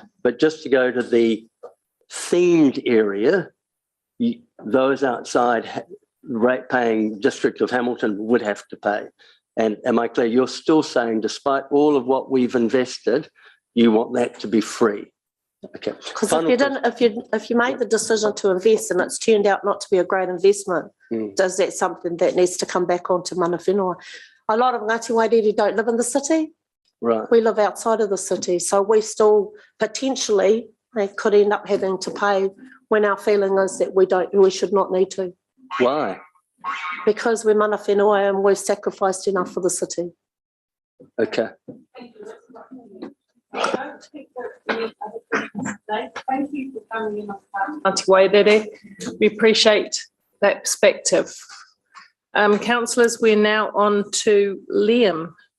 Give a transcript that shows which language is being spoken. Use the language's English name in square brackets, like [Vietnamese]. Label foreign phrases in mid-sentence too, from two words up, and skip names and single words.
[English] But just to go to the themed area, those outside rate-paying District of Hamilton would have to pay. And am I clear? You're still saying, despite all of what we've invested, you want that to be free. Okay. Because if you made the decision to invest and it's turned out not to be a great investment, does that something that needs to come back onto [Māori] mana whenua? [English] A lot of Ngāti Wairere don't live in the city. Right. We live outside of the city, so we still potentially could end up having to pay when our feeling is that we should not need to. Why? Because we're [Māori] mana whenua [English] and we've sacrificed enough for the city. Okay. Thank you for coming in. Ngāti Wairere. We appreciate that perspective. Councillors, we're now on to Liam.